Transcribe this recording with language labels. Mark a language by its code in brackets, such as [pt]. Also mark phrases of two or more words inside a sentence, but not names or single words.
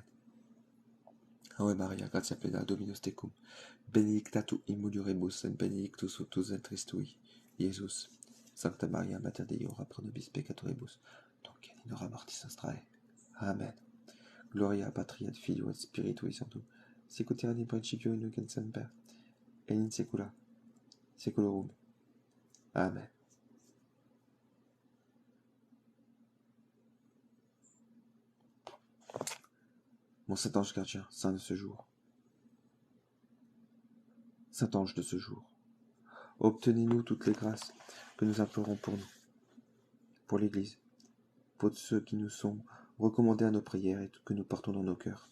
[la] Ave Maria, gratia plena, Dominus tecum, benedicta tu in mulieribus, et benedictus fructus ventris tui, Iesus. Sancta Maria, Mater Dei, ora pro nobis peccatoribus, nunc et in hora mortis nostrae. Amen. Gloria Patri et Filio et Spiritui Sancto, Secutirani principio in nunc et semper, et in saecula saeculorum. Amen. [fr] Mon saint ange gardien, saint de ce jour, saint ange de ce jour, obtenez-nous toutes les grâces que nous implorons pour nous, pour l'Église, pour ceux qui nous sont recommandés à nos prières et que nous portons dans nos cœurs.